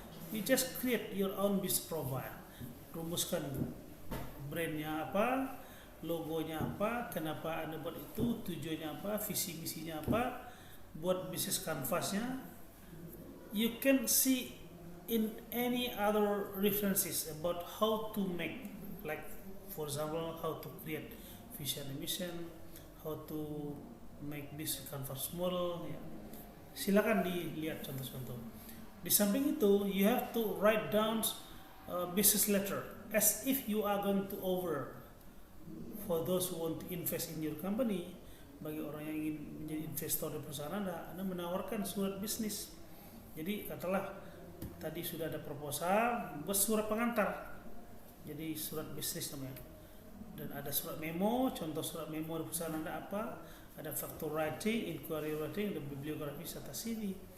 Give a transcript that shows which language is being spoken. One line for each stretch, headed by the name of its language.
English: You just create your own business profile.
Indonesian: Rumuskan brandnya apa, logonya apa, kenapa Anda buat itu, tujuannya apa, visi misinya apa, buat bisnis kanvasnya.
English: You can see in any other references about how to make, like for example how to create vision and mission, how to make business canvas model, ya.
Indonesian: Silakan dilihat contoh-contoh. Di samping itu,
English: you have to write down business letter as if you are going to over for those who want to invest in your company.
Indonesian: Bagi orang yang ingin menjadi investor di perusahaan Anda menawarkan surat bisnis. Jadi katalah tadi sudah ada proposal, buat surat pengantar. Jadi surat bisnis namanya. Dan ada surat memo, contoh surat memo di perusahaan Anda apa, ada factor writing, inquiry writing, dan bibliografi serta CV.